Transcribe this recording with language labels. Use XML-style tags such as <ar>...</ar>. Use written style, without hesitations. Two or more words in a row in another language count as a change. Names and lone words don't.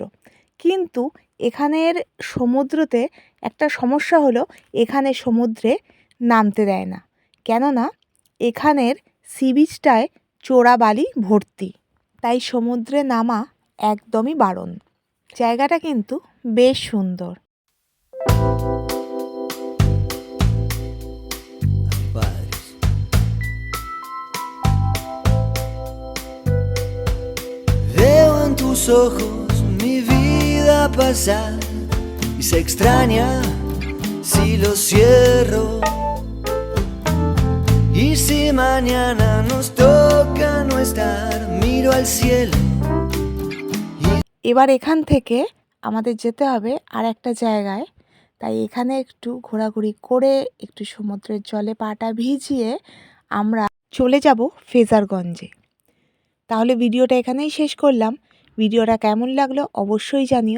<bn>কিন্তু এখানের সমুদ্রতে একটা সমস্যা হলো, এখানে সমুদ্রে নামতে দেয় না, কেননা এখানের সি বিচটায় চোরা বালি ভর্তি, তাই সমুদ্রে নামা একদমই বারণ। জায়গাটা কিন্তু বেশ সুন্দর।</bn> <es>Veo en tus ojos mi vida pasar y se extraña si lo cierro. Y si mañana nos toca no estar, miro al cielo.</es> <bn>এবার এখান থেকে আমাদের যেতে হবে আর একটা জায়গায়, তাই এখানে একটু ঘোরাঘুরি করে একটু সমুদ্রের জলে পাটা ভিজিয়ে আমরা চলে যাব ফ্রেজারগঞ্জে। তাহলে ভিডিওটা এখানেই শেষ করলাম। ভিডিওটা কেমন লাগলো অবশ্যই জানিও।</bn>